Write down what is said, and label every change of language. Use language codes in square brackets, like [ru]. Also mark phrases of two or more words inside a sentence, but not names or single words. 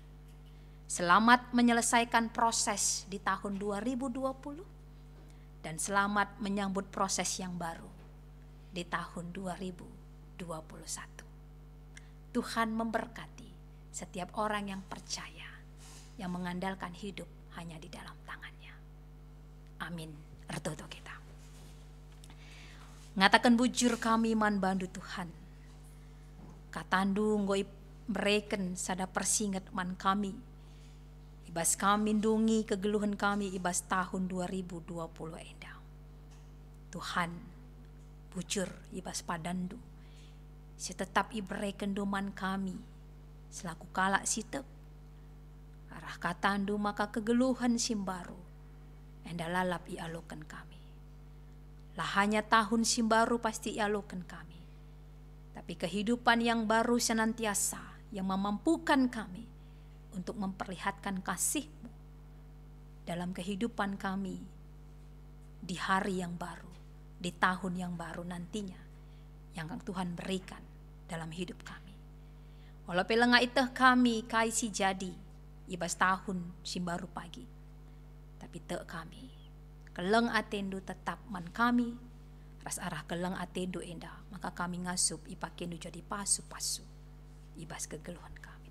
[id] Selamat menyelesaikan proses di tahun 2020 dan selamat menyambut proses yang baru di tahun 2021. Tuhan memberkati setiap orang yang percaya, yang mengandalkan hidup hanya di dalam tangannya. [btx] Amin. Ertoto kita. Ngatakan bujur kami man bandu Tuhan. Katandu ngoi mereken sada persingat man kami. Ibas kami lindungi kegeluhan kami ibas tahun 2020 endah. Tuhan bujur ibas padandu. Si tetap ibreken duman kami selaku kalak sitep. Arah katandu maka kegeluhan simbaru endah lalap ialukan kami. Lah hanya tahun simbaru pasti ialukan kami. [id] Tapi kehidupan yang baru senantiasa yang memampukan kami untuk memperlihatkan kasih-Mu dalam kehidupan kami di hari yang baru, di tahun yang baru nantinya yang Tuhan berikan dalam hidup kami. [btx] Walau pelengah itu kami kaisi jadi ibas tahun si baru pagi, tapi te kami keleng atendu tetap man kami ras arah keleng atendu endah, maka kami ngasup ipakendu jadi pasu-pasu ibas kegeluhan kami.